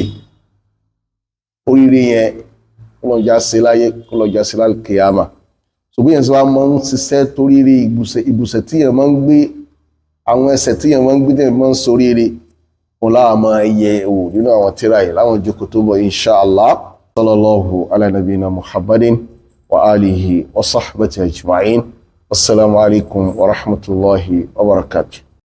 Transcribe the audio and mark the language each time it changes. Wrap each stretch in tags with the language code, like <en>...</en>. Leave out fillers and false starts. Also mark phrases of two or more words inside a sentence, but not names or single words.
<yo>Oríire yẹn kọlọ̀já sí láyé, kọlọ̀já sí lálùkìyàmà. Ṣùgbọ́n yẹn tí wọ́n máa ń ṣiṣẹ́ toríire, ìbùsẹ̀ tí yẹn máa ń gbé, àwọn ẹsẹ̀ tí yẹn máa ń gbé tí yẹn máa ń soríire, wọn láwọn máa yẹ wò nínú àwọn tírà yìí láwọn jókòó tó bọ̀</yo> <ar>إن شاء الله. صلى الله على نبينا محمد و آله و صحبه أجمعين. والسلام عليكم و رحمة الله و بركاته.</ar>